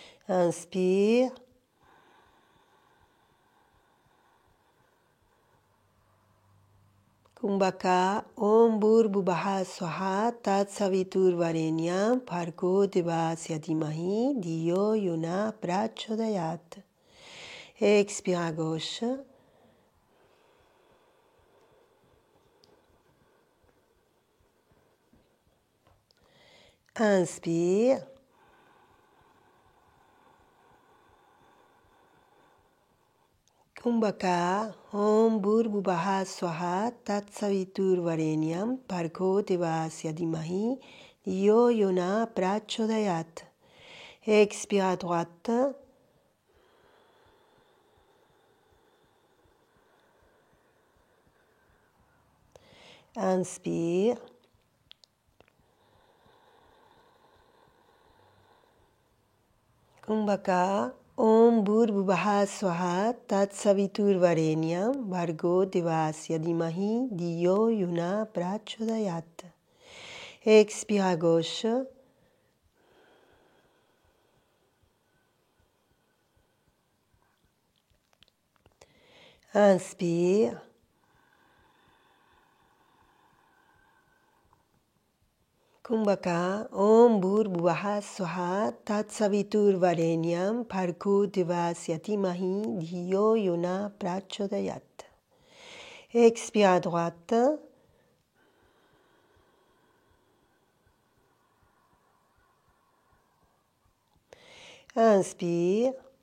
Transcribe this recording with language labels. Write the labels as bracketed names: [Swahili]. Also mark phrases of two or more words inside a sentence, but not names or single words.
[French] Inspire. [Sanskrit] Kumbhaka, Om Bhurvubhaha Swaha Tat Saviturvarenyam Bhargo Devasya Dhimahi Dhiyo Yona Prachodayat. [French] Expire à gauche. Inspire. [Sanskrit] Kumbhaka, Om Bhurvubhaha Swaha Tat Saviturvarenyam Bhargo Devasya Dhimahi Dhiyo Yona Prachodayat. [French] Expire à droite. Inspire. [Sanskrit] Kumbhaka, Om Bhurvubhaha Swaha Tat Saviturvarenyam Bhargo Devasya Dhimahi Dhiyo Yona Prachodayat. [French] Expire à gauche. Inspire. [Sanskrit] Kumbhaka, Om Bhurvubhaha Swaha Tat Saviturvarenyam Bhargo Devasya Dhimahi Dhiyo Yona Prachodayat. [French] Expire à droite. Inspire.